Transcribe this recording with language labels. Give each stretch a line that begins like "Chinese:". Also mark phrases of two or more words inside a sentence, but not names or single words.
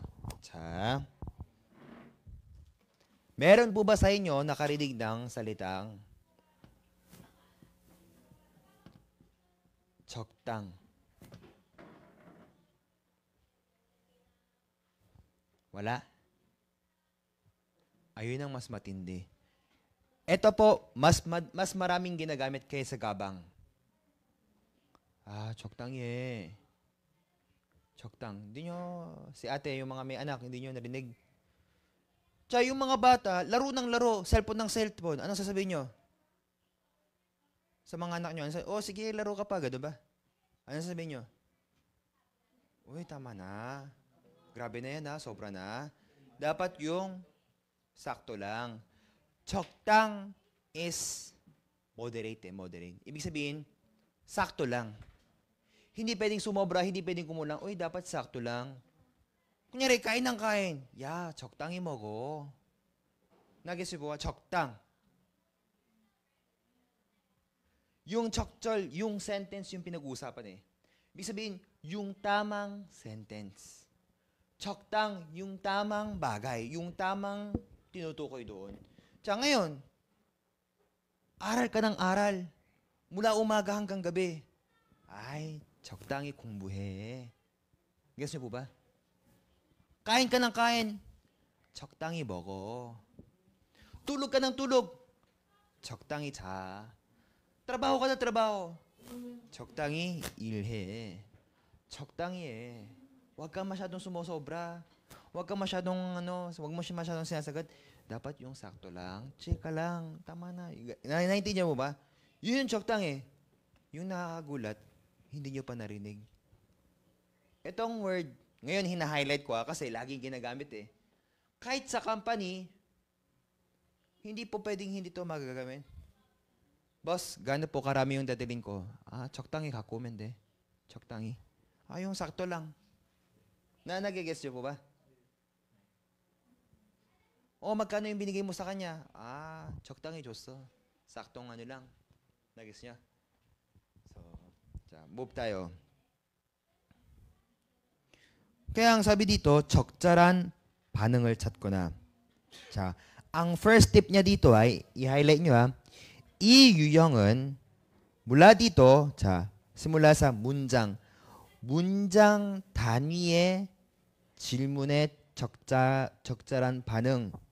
Filipino: 자, meron po ba sa inyo nakarinig ng salitang 적당? Wala? Ayun ang mas matindi. Ito po, mas maraming ginagamit kaysa gabang.
Korean: 적당히 해. 적당.
Filipino: Hindi nyo, si ate, yung mga may anak, hindi nyo narinig. Yung mga bata, laro ng laro, cellphone ng cellphone. Anong sasabihin nyo? Sa mga anak nyo, sige, laro ka pa, gano'n ba? Anong sasabihin nyo? Uy, tama na. Grabe na yan ha, sobra na. Dapat yung sakto lang.
English: 적당 is moderate.
Filipino: Ibig sabihin, sakto lang. Hindi pwedeng sumobra, hindi pwedeng kumulang. Uy, dapat sakto lang. Kunyari, kain ng kain.
Korean: 적당히 먹어. 나겠어요, po, 적당.
Filipino: Yung 적절, yung sentence yung pinag-uusapan eh. Ibig sabihin, yung tamang sentence. 적당, yung tamang bagay, yung tamang tinutukoy doon. Ngayon, aral ka ng aral. Mula umaga hanggang gabi.
Korean: 적당히 공부해.
Filipino: Guess niyo po ba? Kain ka ng kain.
Korean: 적당히 먹어.
Filipino: Tulog ka ng tulog.
Korean: 적당히 자.
Filipino: Trabaho ka ng trabaho.
Korean: 적당히 일해. 적당히 해.
Filipino: Huwag kang masyadong sumusobra. Huwag mo masyadong sinasagot. Dapat yung sakto lang. Chika lang. Tama na. Naintindihan mo ba? Yun yung 적당히. Yung nakakagulat, hindi nyo pa narinig. Itong word, ngayon hina-highlight ko kasi laging ginagamit eh. Kahit sa company, hindi po pwedeng hindi to magagamit. Boss, gaano po karami yung dadalhin ko?
Korean: 적당히 갖고 오면 돼. 적당히.
Filipino: Yung sakto lang. Nagigess nyo po ba? Magkano yung binigay mo sa kanya?
Korean: 적당히 줬어.
Filipino: Saktong ano lang. Nagigess niya? Move tayo. Kaya ang sabi dito,
Korean: 적절한 반응을 찾거나.
Filipino: Ang
English: first tip
Filipino: niya dito ay, i-highlight nyo
Korean: 이 유형은
Filipino: mula dito, simula sa
Korean: 문장 단위의 질문에 적절한 반응.